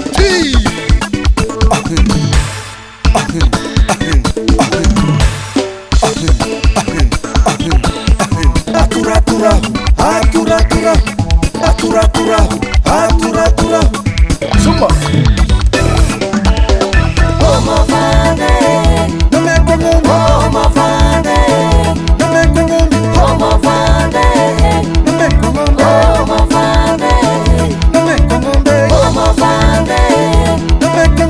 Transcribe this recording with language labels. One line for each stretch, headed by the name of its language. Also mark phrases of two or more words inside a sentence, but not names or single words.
English: Atura atura, atura atura, atura atura, atura atura. Zumba. Oh my father,
Spanish: No me como,
English: oh my father,
Spanish: no me como,
English: oh my father,
Spanish: no me como,
English: oh my father,
Spanish: no me como,
English: oh my father,
Spanish: no me como,